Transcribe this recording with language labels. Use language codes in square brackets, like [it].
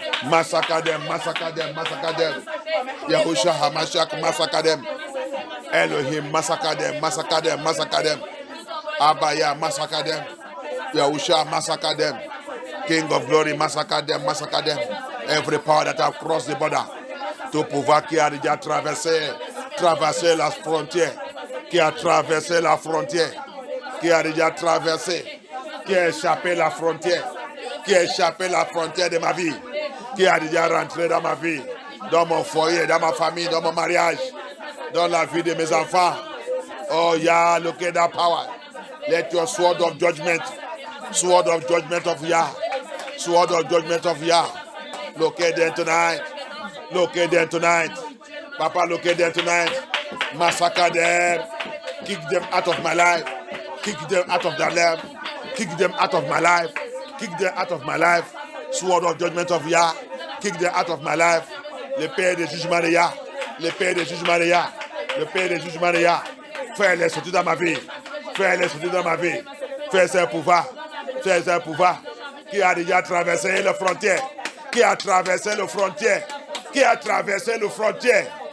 [en] Massacre them. Massacre them. Massacre them. Yahushua HaMashiach, massacre them. Elohim, massacre them, massacre them, massacre them. Abaya, massacre them. Yahusha, massacre them. King of glory, massacre them, massacre them. Every power that have crossed the border to [fr] pouvoir qui a déjà traversé la frontière, qui a traversé la frontière, qui a déjà traversé, qui a échappé la frontière, qui a échappé la frontière de ma vie, qui a déjà rentré dans ma vie, dans mon foyer, dans ma famille, dans mon mariage, dans la vie de mes enfants. [en] Oh yeah, look at that power. Let your sword of judgment of Yah, sword of judgment of Yah, locate them tonight. Locate them tonight. Papa, locate them tonight. Massacre them. Kick them out of my life. Kick them out of their life. Kick them out of my life. Kick them out of my life. Sword of judgment of Yah. Kick them out of my life. [fr] L'épée des jugements de Yah. L'épée des jugements de Yah. L'épée des jugements de Yah. Fais-les sortir dans ma vie. Fais-les sortir dans ma vie. Fais ce pouvoir. Fais ce pouvoir qui a déjà traversé les frontières. Qui a traversé les frontières. Qui a traversé les frontières.